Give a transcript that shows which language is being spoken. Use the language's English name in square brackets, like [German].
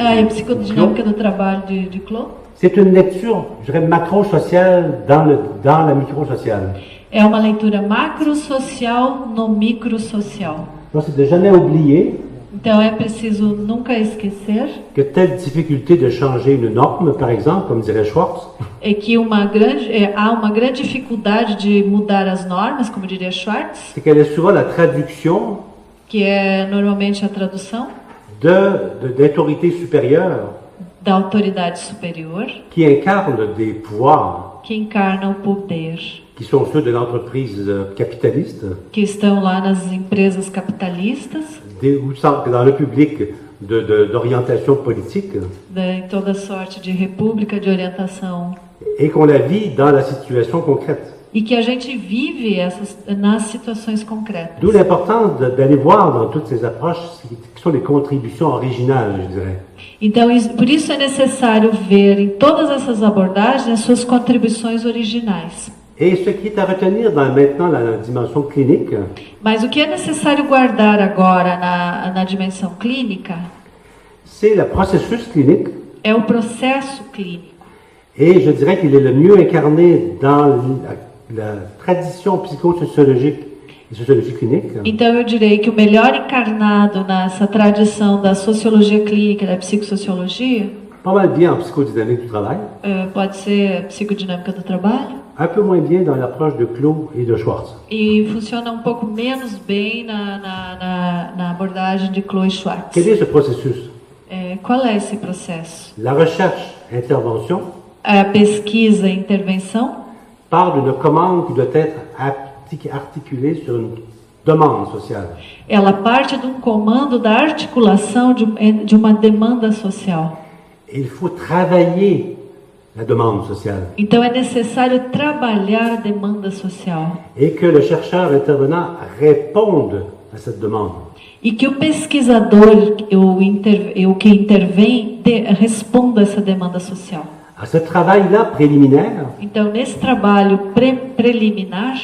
[Portuguese] a psicodinâmica do trabalho de Clos. [French] C'est une lecture, je dirais, macro-sociale dans la micro-sociale. [Portuguese] É uma leitura macro-social no micro-social. [French] Donc c'est de jamais oublier [Portuguese] Então, é preciso nunca esquecer [French] que telle difficulté de changer une norme, par exemple, comme dirait Schwartz, [Portuguese] que há uma grande dificuldade de mudar as normas, como diria Schwartz, [French] c'est qu'elle est souvent la traduction [Portuguese] que é normalmente a tradução [French] d'autorités supérieures [Portuguese] da autoridade superior, [French] qui incarnent des pouvoirs [Portuguese] que encarna o poder, [French] qui sont ceux de l'entreprise capitaliste, [Portuguese] que estão lá nas empresas capitalistas, [French] ou dans le public d'orientation politique, [Portuguese] em toda sorte de república de orientação, [French] et qu'on la vit dans la situation concrète. [Portuguese] e que a gente vive nas situações concretas. [French] D'où l'importance d'aller voir dans toutes ces approches qui sont les contributions originales, je dirais. [Portuguese] Então, por isso é necessário ver em todas essas abordagens as suas contribuições originais. [French] Et ce qui est à retenir maintenant la dimension clinique, [Portuguese] Mas o que é necessário guardar agora na dimensão clínica [French] c'est le processus clinique, [Portuguese] é o processo clínico. [French] et je dirais qu'il est le mieux incarné dans la tradition psychosociologique et sociologie clinique, [Portuguese] Então, eu direi que o melhor encarnado nessa tradição da sociologia clínica e da psicossociologia [French] pas mal bien en psychodynamique du travail, [Portuguese] pode ser a psicodinâmica do trabalho, [French] un peu moins bien dans l'approche de Clos et de Schwartz. [Portuguese] e funciona um pouco menos bem na abordagem de Clos e Schwartz. [French] Quel est ce processus? [Portuguese] Qual é esse processo? [French] La recherche-intervention [Portuguese] A pesquisa e intervenção [French] part d'une commande qui doit être articulée sur une demande sociale. [Portuguese] ela parte de um comando da articulação de uma demanda social. [French] Et il faut travailler la demande sociale. [Portuguese] Então é necessário trabalhar a demanda social [French] Et que le chercheur intervenant réponde à cette demande. [Portuguese] e que o pesquisador, o que intervém, responda a essa demanda social. [French] À ce travail-là préliminaire [Portuguese] Então, nesse trabalho preliminar,